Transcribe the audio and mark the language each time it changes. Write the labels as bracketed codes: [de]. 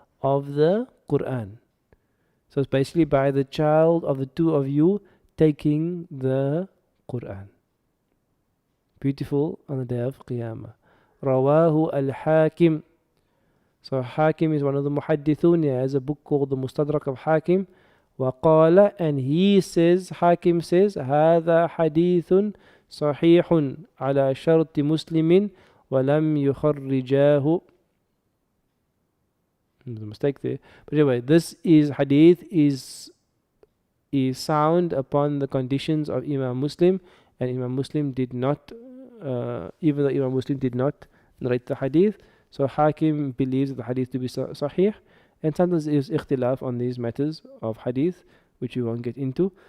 [en] Of the Quran. So it's basically by the child of the two of you taking the Quran. Beautiful on the day of Qiyamah. Rawahu al-Hakim. So Hakim is one of the muhaddithun. He has a book called the Mustadrak of Hakim. [ar] وقال, [en] and he says, Hakim says, [ar] هذا حديث صحيح على شرط مسلم ولم يخرجاه. [en] There's a mistake there. But anyway, this is hadith is sound upon the conditions of Imam Muslim, and Imam Muslim did not, even though Imam Muslim did not narrate the hadith. So Hakim believes the hadith to be sahih, and sometimes there is ikhtilaf on these matters of hadith, which we won't get into.